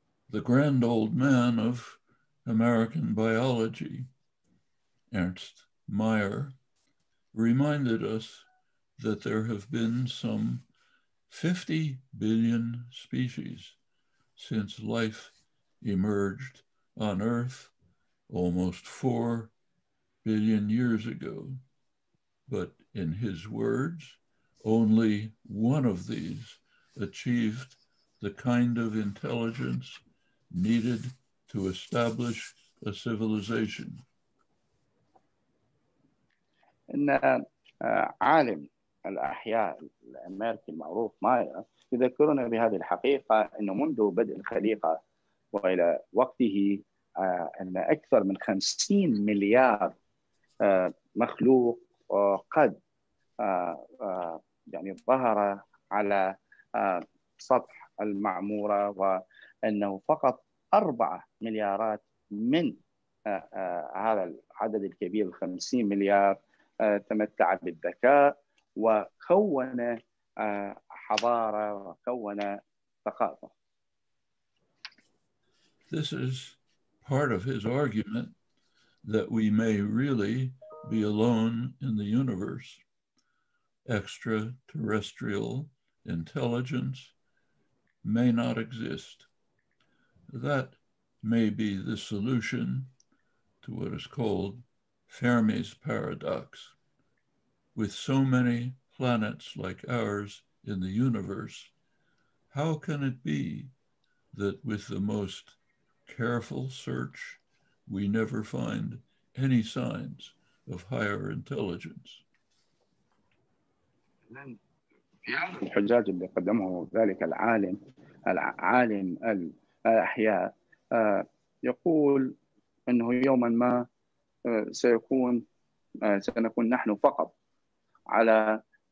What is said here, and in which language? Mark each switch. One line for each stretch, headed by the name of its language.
English: The grand old man of American biology, Ernst Mayr, reminded us that there have been some 50 billion species since life emerged on Earth almost 4 billion years ago. But in his words, only one of these achieved the kind of intelligence needed to establish a civilization.
Arabic: إن عالم الأحياء الأمريكي المعروف ماير يذكرنا بهذه الحقيقة أنه منذ بدء الخليقة وإلى وقته أن أكثر من 50 مليار مخلوق قد يعني ظهر على سطح المعمورة، وأنه فقط 4 مليارات من هذا العدد الكبير 50 مليار تمتع بالذكاء وكون حضارة وكون ثقافة.
English: This is part of his argument that we may really be alone in the universe. Extraterrestrial intelligence may not exist. That may be the solution to what is called Fermi's paradox. With so many planets like ours in the universe, how can it be that with the most careful search, we never find any signs of higher intelligence?
Arabic: الحجاج اللي قدمه ذلك العالم الأحياء يقول أنه يوما ما سنكون نحن فقط على